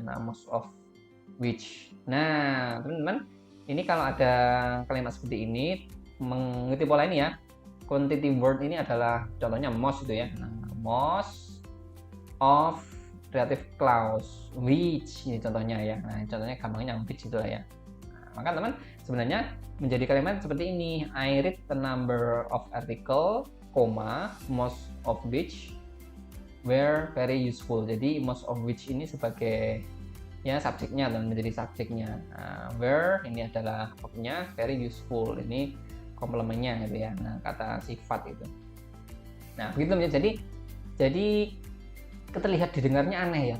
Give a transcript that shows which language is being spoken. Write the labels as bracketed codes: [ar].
[id] Nah, [en] most of which. [id] Nah, teman-teman, ini kalau ada kalimat seperti ini mengikuti pola ini ya. [en] Quantity word [id] ini adalah contohnya most itu ya. Nah, [en] most of relative clause which [id] ini contohnya ya. Nah, contohnya gampangnya which itu lah ya. Nah, maka teman sebenarnya menjadi kalimat seperti ini. [en] I read the number of article, most of which were very useful. [id] Jadi [en] most of which [id] ini sebagai ya subjeknya dan menjadi subjeknya. Where ini adalah verbnya, [en] very useful [id] ini komplemennya gitu ya. Nah, kata sifat itu. Nah, begitu ya. Jadi terlihat didengarnya aneh ya.